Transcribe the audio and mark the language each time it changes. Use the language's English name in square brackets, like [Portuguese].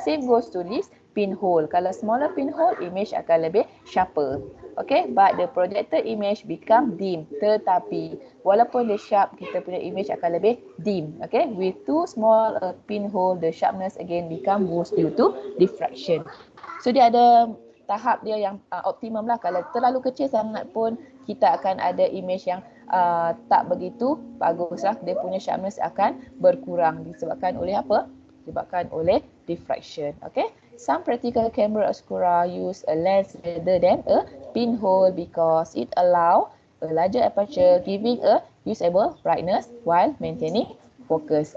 [English] Same goes to this pinhole. Kalau smaller pinhole, image akan lebih sharper. Okay, but the projected image become dim. [Malay] Tetapi, walaupun dia sharp, kita punya image akan lebih dim. [English] Okay, with too small a pinhole, the sharpness again become worse due to diffraction. [Malay] So dia ada tahap dia yang optimum lah. Kalau terlalu kecil sangat pun kita akan ada image yang tak begitu bagus lah. Dia punya sharpness akan berkurang disebabkan oleh apa? Disebabkan oleh diffraction. Okay. [English] Some practical camera obscura use a lens rather than a pinhole because it allow a larger aperture giving a usable brightness while maintaining focus.